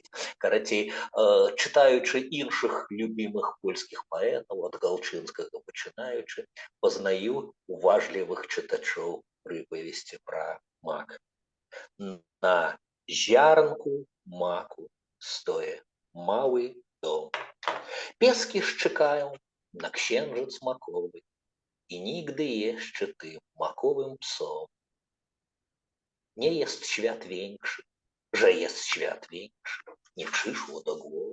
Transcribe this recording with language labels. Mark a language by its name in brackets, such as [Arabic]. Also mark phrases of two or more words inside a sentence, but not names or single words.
[Belarusian] Карацей, чытаючы іншых любімых польскіх паэтаў, ад Галчынскага пачынаючы, пазнаю уважлівых чытачоў прыпавесці пра мак. На зярнку маку стое [Polish] mały dom. Pieski szczekają na księżyc makowy i nigdy jeszcze tym makowym psom. Nie jest świat większy, że jest świat większy, nie przyszło do głowy.